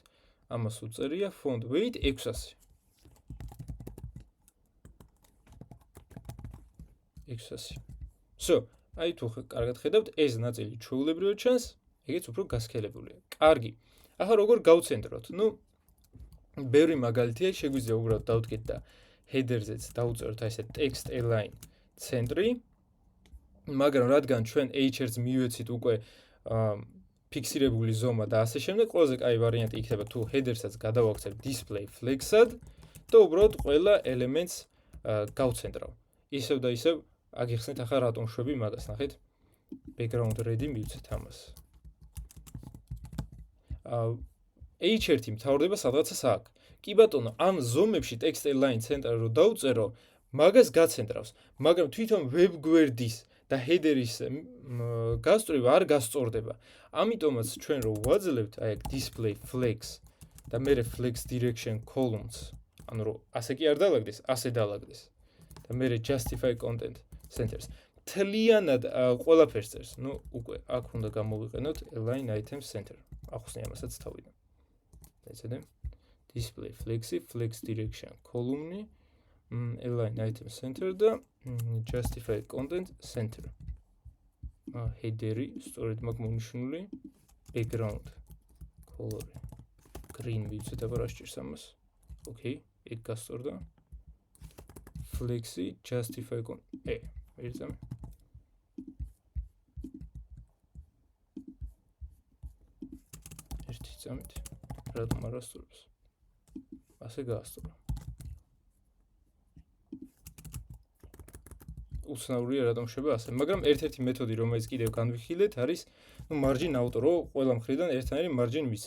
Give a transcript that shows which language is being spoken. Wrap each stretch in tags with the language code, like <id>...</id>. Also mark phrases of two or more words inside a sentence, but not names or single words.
<ka>ამას უწერია</ka> <en>font weight</en> <ka>600. 600. всё, აი თუ კარგად ხედავთ, ეს ნაწილი ჩვეულებრივად ჩანს, ეგეც უფრო გასქელებულია. კარგი. ახლა როგორ გავცენტროთ? ნუ ბევრი მაგალითია, შეგვიძლია უბრალოდ დავდგეთ და header-ზეც დავუწეროთ აი ესე</ka> <en>text align</en> <ka>ცენტრი, მაგრამ რადგან ჩვენ h1-ს მივეცით უკვე ფიქსირებული ზომა და ასე შემდეგ, ყველაზე კაი ვარიანტი იქნება თუ header-საც გადავაქცევ</ka> <en>display flex-ად</en> <ka>და უბრალოდ ყველა ელემენტს გავცენტრავ. ისევ და ისევ აგიხსნით ახლა რატომ შვები მაგას, ნახეთ.</ka> <en>background red-ი</en> <ka>მივცეთ ამას. h1 მთავრდება სადღაცას აქ. კი ბატონო, ამ ზომებში</ka> <en>text align center</en> <ka>რო დავწერო, მაგას გაცენტრავს, მაგრამ თვითონ web გვერდის და header-ის გასწრება არ გასწორდება. ამიტომაც ჩვენ რო ვაძლევთ აი აქ</ka> <en>display flex</en> <ka>და მერე</ka> <en>flex direction columns,</en> <ka>ანუ რო ასე კი არ დალაგდეს, ასე დალაგდეს. და მერე</ka> <en>justify content centers.</en> <ka>თლიანად ყველაფერს წერს. ნუ უკვე აქ უნდა გამოვიყენოთ</ka> <en>align item center.</en> <ka>ახსნე ამასაც თავიდან. ეცადე</ka> <en>display flexi, flex direction column-ი, align item center</en> <ka>და</ka> <en>justify content center.</en> <ka>header-ი სწორედ მაგ მონიშნული</ka> <en>background color-ი green</en> <ka>მივცეთ, აბა რა სჭირს ამას. ოკეი, ეგ გასწორდა.</ka> <en>flexi, justify content.</en> <ka>ერთამე. ერთი წამით. რატომ არ ასწორებს? ასე გაასწორა. უცნაურია რატომ შვება ასე, მაგრამ ერთ-ერთი მეთოდი რომელიც კიდევ განვიხილეთ არის, ნუ</ka> <en>margin auto,</en> <ka>რო ყველა მხრიდან ერთნაირი margin მისცეს.</ka>